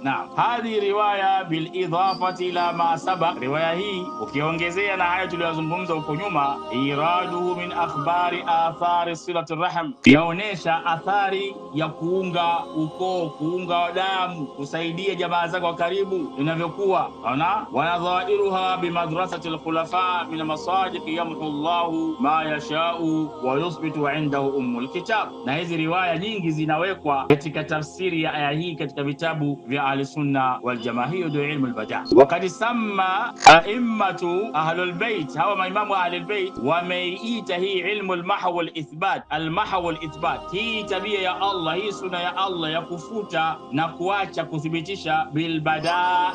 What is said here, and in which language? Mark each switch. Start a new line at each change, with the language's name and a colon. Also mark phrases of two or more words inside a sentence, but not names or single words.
Swahili: Naam,
Arabic: هذه الرواية بالإضافة إلى ما سبق,
Swahili: riwaya hii ukiongezea na haya tuliyozungumza huko nyuma,
Arabic: إيراده من أخبار آثار صلة الرحم,
Swahili: yaonesha athari ya kuunga ukoo, kuunga damu, kusaidia jamaa zako wa karibu inavyokuwa.
Arabic: Ona, ونظائرها بمدرسة الخلفاء من مصاديق يمحو الله ما يشاء ويثبت عنده أم الكتاب.
Swahili: Na hizi riwaya nyingi zinawekwa katika tafsiri ya aya hii katika vitabu vya
Arabic: أهل السنة والجماعة.
Swahili: Hiyo ndio
Arabic: علم البداء. وقد سمى أئمة أهل البيت,
Swahili: hawa maimamu
Arabic: أهل البيت
Swahili: wameiita hii
Arabic: علم المحو والإثبات. المحو والإثبات,
Swahili: hii tabia ya Allah, hii sunna ya Allah ya kufuta na kuacha kuthibitisha
Arabic: بالبداء.